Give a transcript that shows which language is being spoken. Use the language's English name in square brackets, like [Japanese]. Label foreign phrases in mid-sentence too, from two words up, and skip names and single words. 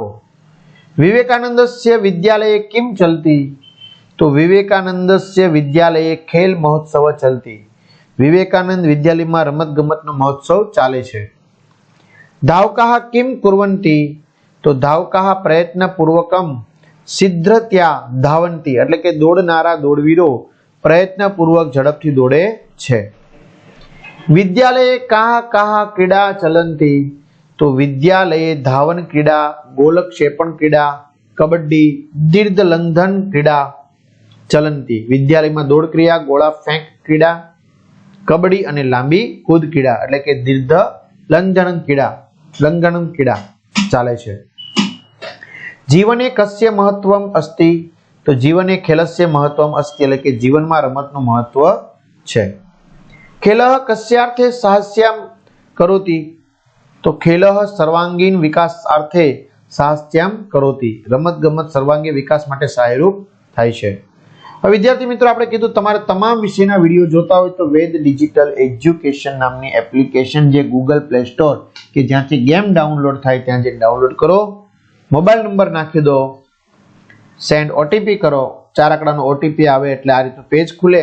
[Sanskrit] विवेकानंदस्य विद्यालये किं चलति, तो विवेकानंदस्य विद्यालये खेल महोत्सव चलति। [Gujarati] વિવેકાનંદ વિદ્યાલય મેં રમત ગમતનો મહોત્સવ ચાલે છે। [Sanskrit] धावकाः किं कुर्वन्ति, तो धावकाः प्रयत्नपूर्वकं शीघ्रतया धावन्ति, [Gujarati] એટલે કે દોડનારા દોડવીરો પ્રયત્નપૂર્વક ઝડપથી દોડે છે। [Sanskrit] विद्यालये काः काः क्रीडा चलन्ति, तो विद्यालये धावन क्रीडा, गोलक्षेपण क्रीडा, कबड्डी, दीर्घलंघन क्रीडा चलन्ति। [Gujarati] વિદ્યાલય મેં દોડ ક્રિયા, ગોળા ફેંક ક્રીડા, કબડ્ડી અને લાંબી કૂદ ક્રીડા એટલે કે દીર્ઘલંઘન ક્રીડા ચાલે છે। [Sanskrit] जीवने कस्य महत्वम अस्ति, तो जीवने खेलस्य महत्वम अस्ति [Gujarati] એટલે કે જીવનમાં રમતનું મહત્વ છે। [Sanskrit] खेलः कस्यार्थे साहस्यं करोति, तो खेलः सर्वांगीण विकासार्थे साहस्यं करोति। [Gujarati] રમત ગમત સર્વાંગીણ વિકાસ માટે સહાયરૂપ થાય છે। હવે વિદ્યાર્થી મિત્રો, આપણે કીધું તમારે તમામ વિષયના વિડીયો જોતા હોય તો વેદ ડિજિટલ એજ્યુકેશન નામની એપ્લિકેશન, જે ગૂગલ પ્લે સ્ટોર કે જ્યાંથી ગેમ ડાઉનલોડ થાય ત્યાં જઈને ડાઉનલોડ કરો, મોબાઈલ નંબર નાખી દો, [English] send OTP [Gujarati] કરો, 4 આંકડાનો ઓટીપી આવે એટલે આ રીતનું પેજ ખુલે।